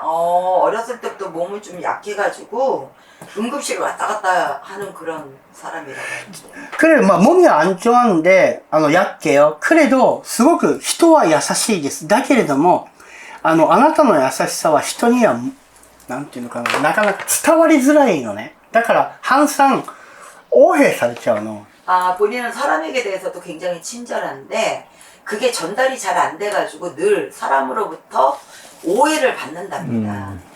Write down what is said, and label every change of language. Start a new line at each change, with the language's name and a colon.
Korean: 어렸을 때부터 몸을 좀 약해가지고 응급실 왔다 갔다 하는 그런 사람이라고 하는데. 그래, 몸이 안 좋았는데, 약해요. 그래도,
Japanese: すごく人は優しいです。だけれども、あなたの優しさは人には、なんていうのかな、なかなか伝わりづらいのね。だから、
Korean: 항상 오해
Japanese: されちゃうの.
Korean: 본인은 사람에게 대해서도 굉장히 친절한데, 그게 전달이 잘 안 돼가지고 늘 사람으로부터 오해를 받는답니다.